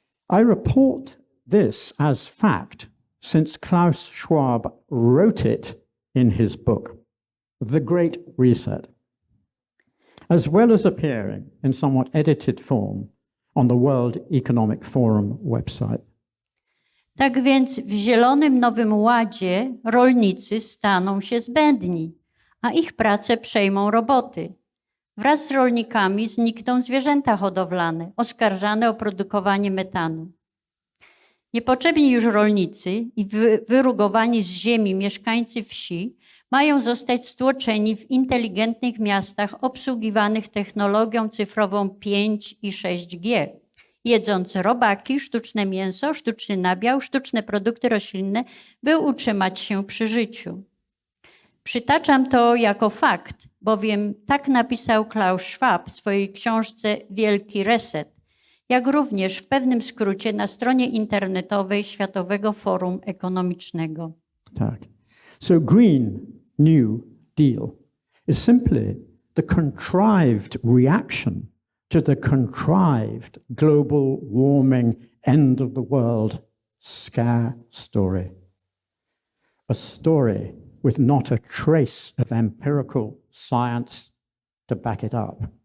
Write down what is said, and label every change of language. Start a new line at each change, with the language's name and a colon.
English: I report this as fact since Klaus Schwab wrote it in his book, The Great Reset, as well as appearing in somewhat edited form on the World Economic Forum website.
Polish: Tak więc w Zielonym Nowym Ładzie rolnicy staną się zbędni, a ich pracę przejmą roboty. Wraz z rolnikami znikną zwierzęta hodowlane, oskarżane o produkowanie metanu. Niepotrzebni już rolnicy i wyrugowani z ziemi mieszkańcy wsi mają zostać stłoczeni w inteligentnych miastach obsługiwanych technologią cyfrową 5 i 6G, jedząc robaki, sztuczne mięso, sztuczny nabiał, sztuczne produkty roślinne, by utrzymać się przy życiu. Przytaczam to jako fakt, bowiem tak napisał Klaus Schwab w swojej książce Wielki Reset, jak również w pewnym skrócie na stronie internetowej Światowego Forum Ekonomicznego. Tak.
English: So Green New Deal is simply the contrived reaction to the contrived global warming end of the world scare story. A story with not a trace of empirical science to back it up.